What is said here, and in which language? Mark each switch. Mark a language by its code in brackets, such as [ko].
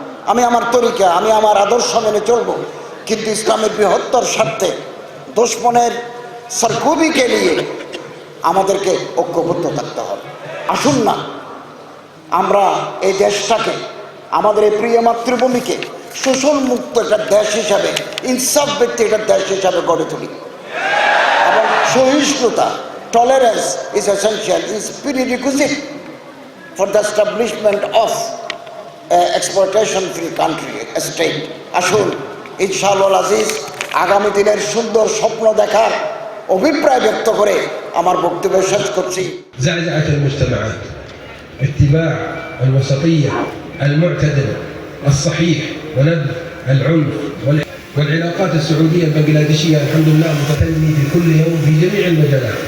[bn] আমি আমার তরিকা, আমি আমার আদর্শ মেনে চলবো, কিন্তু ইসলামের বৃহত্তর স্বার্থে দুশ্মনের সরকুবিকে নিয়ে আমাদেরকে ঐক্যবদ্ধ থাকতে হবে। আসুন না আমরা এই দেশটাকে, আমাদের এই প্রিয় মাতৃভূমিকে শোষণ মুক্ত একটা দেশ হিসাবে, ইনসাফ ভিত্তিক একটা দেশ হিসাবে গড়ে তুলি। এবং সহিষ্ণুতা, [en] tolerance is essential, is prerequisite for the establishment of exploitation free country, a state. [bn] আসুন ইনশাআল্লাহ আজিজ আগামী দিনের সুন্দর স্বপ্ন দেখার অভিপ্রায় ব্যক্ত করে আমার বক্তব্য শেষ করছি। [ar] زعزعة المجتمعات، اتباع الوسطية المعتدل الصحيح ونبذ العنف والعلاقات السعودية البنغلاديشية الحمد لله متتنمي في كل يوم في جميع المجالات.